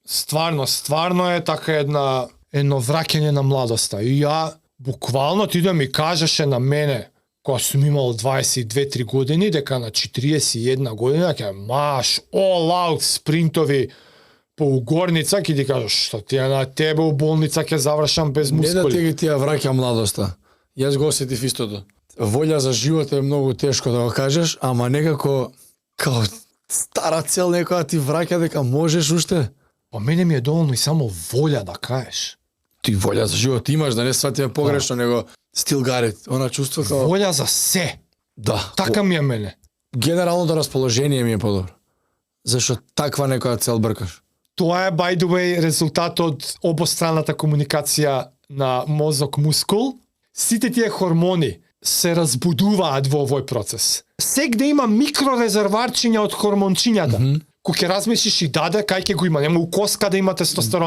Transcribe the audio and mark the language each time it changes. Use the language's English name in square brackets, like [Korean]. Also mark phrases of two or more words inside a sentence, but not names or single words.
[Macedonian] стварно е така едно враќање на младоста. И ја, буквално ти да ми кажеше на мене, кога сум имал 22-3 години, дека на 41 година ќе маш, [English] all out [Macedonian] спринтови по угорница, ќе ти кажеш, што ти на тебе у болница ќе завршам без Не да мускули. ти ја враќа младоста. Јас го осетив истото. Волја за живот е многу тешко да го кажеш, ама некако као стара цел некоја ти враќа дека можеш уште. По мене ми е доволно и само волја да кажеш. Ти волја за живот имаш, да не сватиме погрешно, него [English] still got it. [Macedonian] Она чувство као Волја за се. да. Така ми е мене. Генерално да расположение ми е подобро. Зашто таква некоја цел бркаш. Тоа е, [English] by the way, [Macedonian] резултат од обостраната комуникација на мозок-мускул. Сите тие хормони се разбудуваат во овој процес. Сегде има микрорезерварчиња од хормончињата. Кој ќе размислиш и даде, кај ќе го има. Нема у коска да има тестостерон.